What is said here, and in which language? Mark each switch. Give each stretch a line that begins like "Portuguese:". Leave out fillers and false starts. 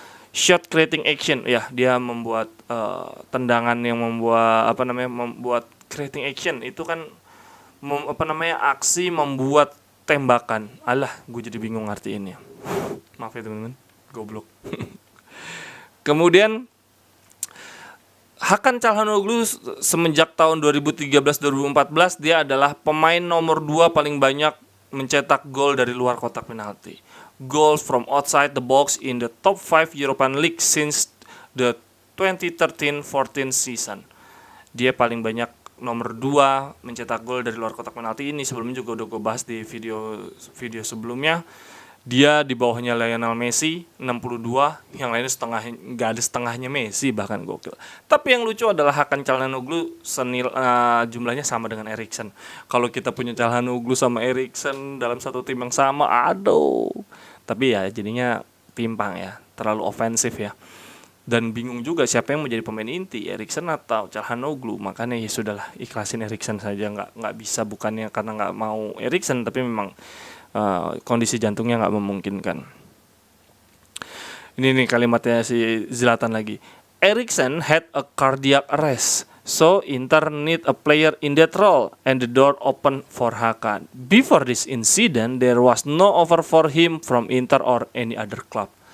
English: Shot creating action,
Indonesian: ya dia membuat tendangan yang membuat
English: creating action
Indonesian: itu kan aksi membuat tembakan. Alah, gue jadi bingung ngartiinnya. Maaf ya teman-teman. Goblok. Kemudian Hakan Calhanoglu semenjak tahun 2013-2014 dia adalah pemain nomor 2 paling banyak mencetak gol dari luar kotak penalti.
English: Goals from outside the box in the top 5 European League since the 2013-14 season.
Indonesian: Dia paling banyak nomor 2 mencetak gol dari luar kotak penalti. Ini sebelumnya juga udah gue bahas di video sebelumnya. Dia di bawahnya Lionel Messi 62, yang lainnya nggak ada setengahnya Messi, bahkan gokil. Tapi yang lucu adalah Hakan Calhanoglu jumlahnya sama dengan Eriksen. Kalau kita punya Calhanoglu sama Eriksen dalam satu tim yang sama, aduh. Tapi ya jadinya timpang ya, terlalu ofensif ya. Dan bingung juga siapa yang menjadi pemain inti, Eriksen atau Calhanoglu. Makanya ya sudahlah, ikhlasin Eriksen saja, nggak bisa, bukannya karena nggak mau Eriksen, tapi memang kondisi jantungnya nggak memungkinkan. Ini nih kalimatnya si Zlatan lagi.
English: Eriksen had a cardiac arrest, so Inter need a player in that role, and the door open for Hakan. Before this incident, there was no offer for him from Inter or any other club.